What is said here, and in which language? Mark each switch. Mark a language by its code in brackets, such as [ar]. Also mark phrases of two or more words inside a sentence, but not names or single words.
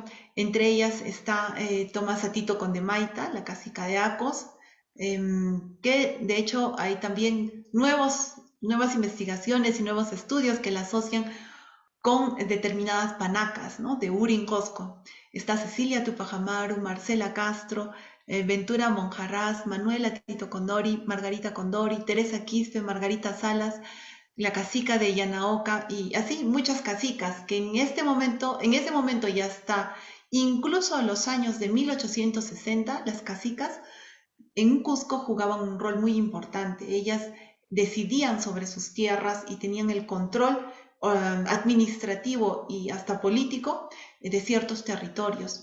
[es] Entre ellas está Tomasa Tito Condemaita, la cacica de Acos, que de hecho hay también nuevas investigaciones y nuevos estudios que la asocian con determinadas panacas, ¿no? De Urin Cosco. Está Cecilia Tupac Amaru, Marcela Castro, Ventura Monjarraz, Manuela Tito Condori, Margarita Condori, Teresa Quispe, Margarita Salas, la cacica de Yanaoca y así muchas cacicas que en ese momento ya está, incluso en los años de 1860, las cacicas en Cusco jugaban un rol muy importante. Ellas decidían sobre sus tierras y tenían el control administrativo y hasta político de ciertos territorios.